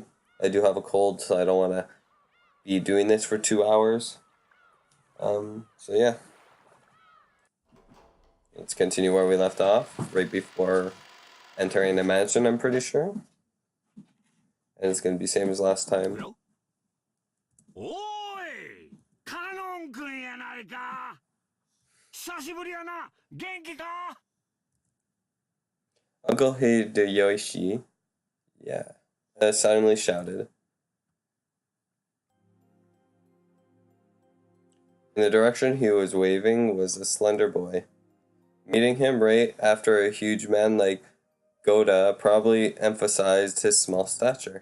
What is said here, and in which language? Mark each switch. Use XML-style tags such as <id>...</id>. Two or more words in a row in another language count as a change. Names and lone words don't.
<en>I do have a cold, so I don't want to be doing this for 2 hours. So yeah. Let's continue where we left off, right before entering the mansion, I'm pretty sure. And it's going to be same as last time.</en> <ja>おい！カノンくんやないか? 久しぶりやな？元気か?</ja> <en>Uncle Hideyoshi, yeah, suddenly shouted. In the direction he was waving was a slender boy. Meeting him right after a huge man like Goda probably emphasized his small stature.</en>